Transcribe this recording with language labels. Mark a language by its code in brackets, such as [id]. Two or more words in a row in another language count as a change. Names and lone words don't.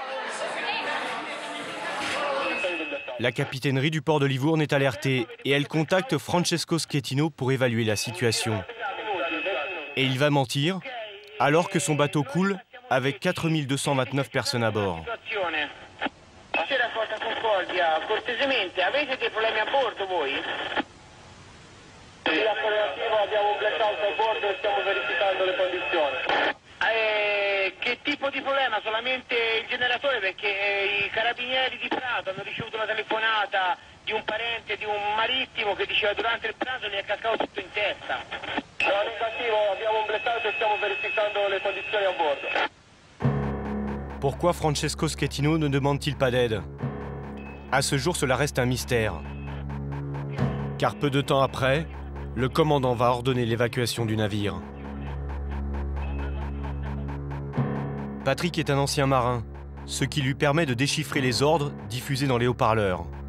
[fr] La capitainerie du port de Livourne est alertée et elle contacte Francesco Schettino pour évaluer la situation. Et il va mentir alors que son bateau coule avec 4229 personnes à bord. [it] Che tipo di problema? Solamente il generatore, perché i carabinieri di Prato hanno ricevuto una telefonata di un parente di un marittimo che diceva durante il pranzo gli è cascato tutto in testa. No, negativo, abbiamo un blackout e stiamo verificando le condizioni a bordo. [fr] Pourquoi Francesco Schettino ne demande-t-il pas d'aide? À ce jour, cela reste un mystère. Car peu de temps après, le commandant va ordonner l'évacuation du navire. Patrick est un ancien marin, ce qui lui permet de déchiffrer les ordres diffusés dans les haut-parleurs.